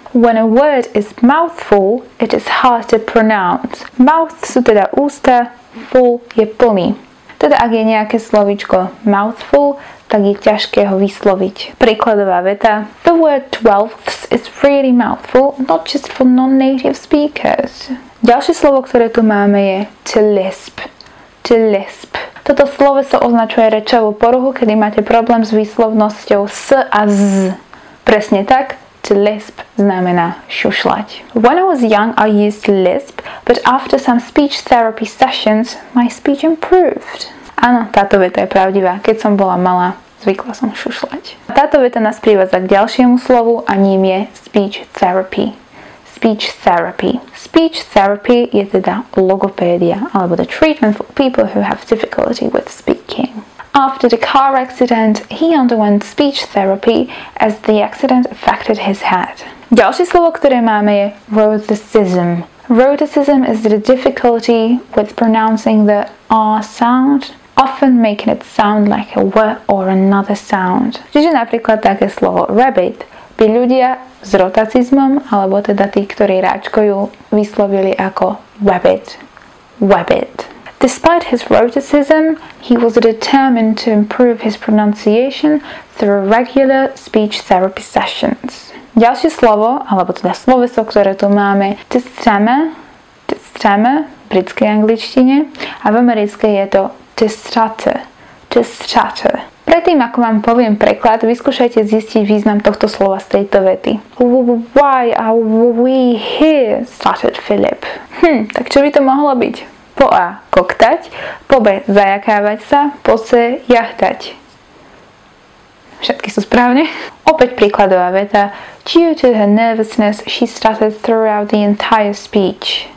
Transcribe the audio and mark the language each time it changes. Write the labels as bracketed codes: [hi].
[en] When a word is mouthful, it is hard to pronounce. [sk] Mouth sú teda ústa, full je plný. Teda ak je nejaké slovíčko mouthful, tak je ťažké ho vysloviť. Príkladová veta. [en] The word 12ths is really mouthful, not just for non-native speakers. [sk] Ďalšie slovo, ktoré tu máme, je to lisp. To lisp. Toto sloveso označuje rečovú poruchu, kedy máte problém s výslovnosťou s a z. Presne tak. To lisp znamená šušľať. [en] When I was young, I used to lisp, but after some speech therapy sessions, my speech improved. [sk] Áno, táto veta je pravdivá. Keď som bola malá, zvykla som šušľať. Táto veta nás privádza k ďalšiemu slovu a ním je speech therapy. [en] Speech therapy. [sk] Speech therapy je teda logopédia, alebo [en] the treatment for people who have difficulty with speaking. After the car accident, he underwent speech therapy as the accident affected his head. [sk] Ďalšie slovo, ktoré máme, je rhoticism. [en] Rhoticism is the difficulty with pronouncing the R sound, often making it sound like a W or another sound. [sk] Čiže napríklad také slovo rabbit by ľudia s rotacizmom, alebo teda tí, ktorí ráčkujú, vyslovili ako wabbit. [en] Wabbit. Despite his rhoticism, he was determined to improve his pronunciation through regular speech therapy sessions. [sk] Ďalšie slovo, alebo teda sloveso, ktoré tu máme, to strame v britskej angličtine a v americkej je to to stutter. Predtým, ako vám poviem preklad, vyskúšajte zistiť význam tohto slova z tejto vety. [en] Why are we here? Stuttered Philip. [sk] Tak čo by to mohlo byť? Po A koktať, po B zajakávať sa, po C jachtať. Všetky sú správne. Opäť príkladová veta. [en] Due to her nervousness, she stuttered throughout the entire speech.